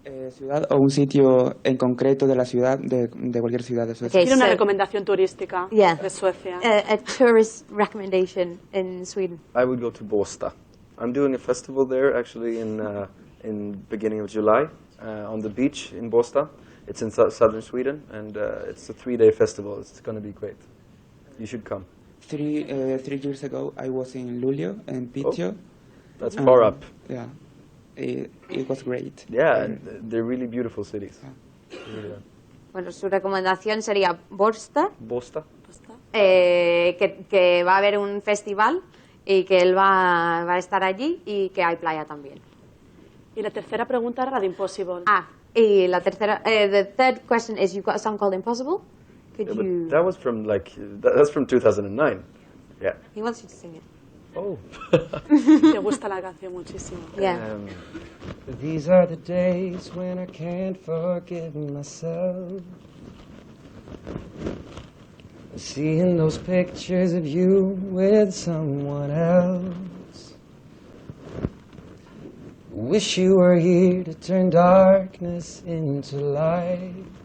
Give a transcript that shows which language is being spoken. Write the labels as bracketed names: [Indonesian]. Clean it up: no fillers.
[Spanish] Ciudad o un sitio en concreto de la ciudad, de cualquier ciudad de Suecia. Quiero una recomendación turística de Suecia. [English] A tourist recommendation in Sweden. I would go to Båstad. I'm doing a festival there actually in beginning of July on the beach in Båstad. It's in southern Sweden, and it's a 3-day festival. It's going to be great. You should come. 3 years ago, I was in Luleå and Piteå. That's far up. Yeah, it was great. Yeah, they're really beautiful cities. Really are. [Spanish] Bueno, su recomendación sería Båstad. Båstad. Que va a haber un festival y que él va a estar allí y que hay playa también. Y la tercera pregunta era la de Impossible. Y la tercera, [English] the third question is, you've got a song called Impossible? Could you... But that was from that's from 2009. Yeah. He wants you to sing it. Oh. [Spanish] Te gusta la canción muchísimo. [English] Yeah. These are the days when I can't forgive myself. Seeing those pictures of you with someone else. Wish you were here to turn darkness into light.